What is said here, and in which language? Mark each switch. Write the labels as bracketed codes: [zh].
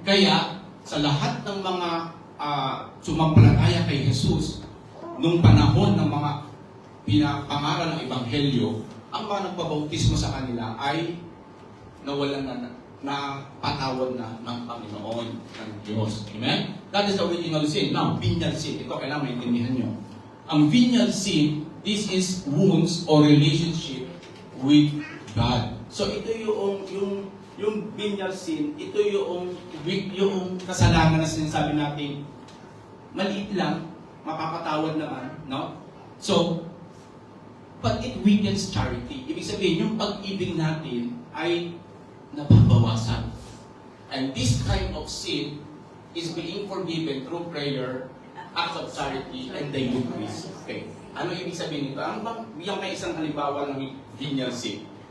[tl] Kaya, sa lahat ng mga sumampalataya kay Jesus, nung panahon ng mga pinapangaral ng Ebanghelyo, ang mga nagpabautismo sa kanila ay nawalan na patawad na ng Panginoon ng Diyos. Amen? [en] That is the original sin. Now, venial sin. [tl] Ito kailangan maintindihan nyo. [en] Ang venial sin, this is wounds or relationship with God. [tl] So ito yung venial sin, ito yung kasalanan na sinasabi natin, maliit lang, mapapatawad naman, no? [en] So, but it weakens charity. [tl] Ibig sabihin, yung pag-ibig natin ay nababawasan. [en] And this kind of sin is being forgiven through prayer, acts of charity, and the Eucharist. [tl] Okay. Ano ibig sabihin nito? Ano bang bigyan kayo isang halimbawa ng venial sin?